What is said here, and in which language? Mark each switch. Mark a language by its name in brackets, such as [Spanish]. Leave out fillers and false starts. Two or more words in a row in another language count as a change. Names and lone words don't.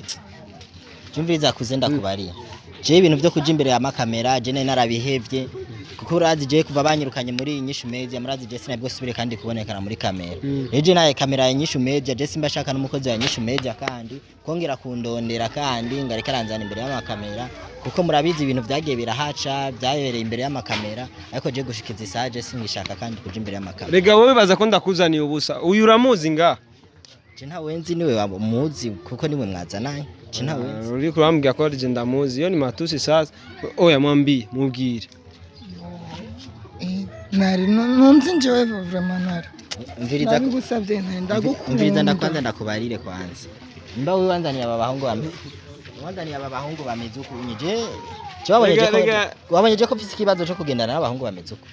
[Rundi] cyumviriza kuze ndakubariye je ibintu byo kuja imbere ya makamera je narabihevye kuko urazi je kuva banyirukanye muri inyishu media murazi je sinabwo subire kandi kubonekana muri kamera eje naye kamera ya inyishu media je simba shaka n'umukozi wa inyishu media kandi kongera kundondera kandi ngareka ranzana imbere y'amakamera kuko murabizi ibintu byagiye birahaca byabereye imbere y'amakamera ariko je gushikiza isaje singishaka kandi kuja imbere y'amakamera rega wowe baza ko ndakuzaniye ubusa uyu uramuzi nga je nta wenzi niwe wamuzi kuko niwe mwazanaye je nta wenzi uri kurambwira ko je ndamuzi yo ni matusi sasa oya mwambie mubwire Ntare nunzi njewe vraiment Ntare mviriza ndagusabye Ntare ndagukunda mviriza ndakwanza ndakubarire kwanza mba we wanzaniye aba bahungu bameze uko unije wabonye je ko mfise ikibazo cyo kugendana n'abahungu bameze uko